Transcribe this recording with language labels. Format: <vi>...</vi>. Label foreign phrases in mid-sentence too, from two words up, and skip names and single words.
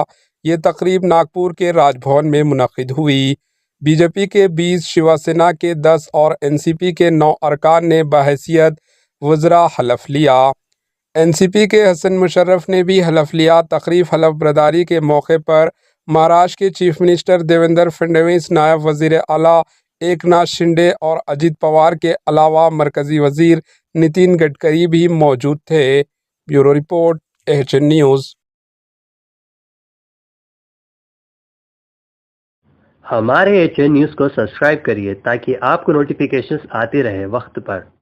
<ur>یہ تقریب ناگپور کے راج بھون میں منعقد ہوئی۔ بی جے پی کے 20، شیو سینا کے 10 اور این سی پی کے 9 ارکان نے بحیثیت وزراء حلف لیا۔ این سی پی کے حسن مشرف نے بھی حلف لیا۔ تقریب حلف برداری کے موقع پر مہاراشٹر کے چیف منسٹر دیویندر فڈنویس، نائب وزیر اعلیٰ ایکناتھ شنڈے اور اجیت پوار کے علاوہ مرکزی وزیر نتن گڈکری بھی موجود تھے۔ بیورو رپورٹ، AHN نیوز۔ ہمارے AHN نیوز کو سبسکرائب کریے تاکہ آپ کو نوٹیفیکیشنز آتی رہے وقت پر۔</ur>